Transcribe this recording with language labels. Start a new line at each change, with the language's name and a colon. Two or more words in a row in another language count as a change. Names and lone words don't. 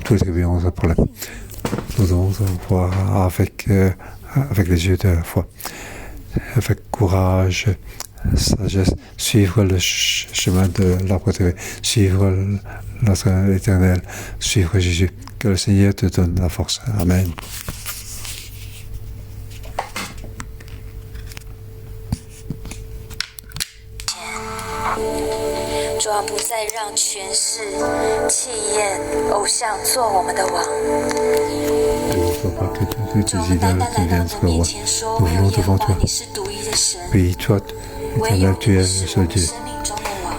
French: Toutes les tribus ont des problèmes. Nous devons voir avec les yeux de la foi, avec courage, sagesse, suivre le chemin de l'arbre de suivre notre Éternel, suivre Jésus. Que le Seigneur te donne la force. Amen.
Chinese: 主啊，不再让权势、气焰、偶像做我们的王。主啊，我们单单来到你的面前说，唯有耶和华你是独一的神，唯有你是我们生命中的王。